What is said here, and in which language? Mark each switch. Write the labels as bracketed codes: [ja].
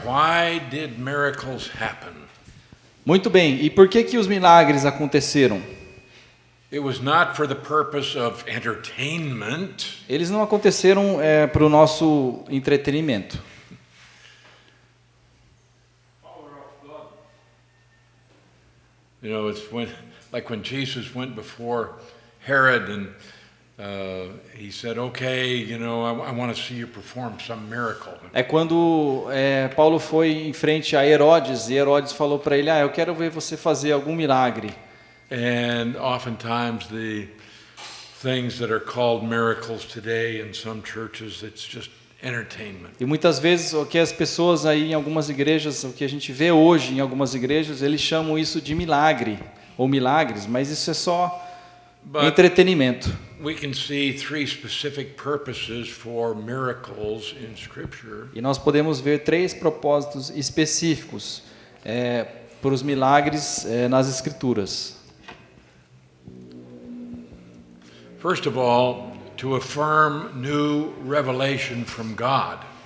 [en] Why did miracles happen? [pt] Muito bem. E por que que os milagres aconteceram? [en] It was not for the purpose of entertainment. [pt] Eles não aconteceram para o nosso entretenimento. [en] You know, it's like when Jesus went before Herod and he said, "Okay, you know, I want to see you perform some miracle." [pt] É quando Paulo foi em frente a Herodes e Herodes falou para ele: eu quero ver você fazer algum milagre. [en] And oftentimes the things that are called miracles today in some churches, it's just entertainment. [pt] E muitas vezes o que as pessoas aí em algumas igrejas, o que a gente vê hoje em algumas igrejas, eles chamam isso de milagre ou milagres, mas isso é só entretenimento. [en] We can see three specific purposes for miracles in Scripture. [pt] E nós podemos ver 3 propósitos específicos para os milagres nas Escrituras. [en] First of all, to affirm new revelation from God.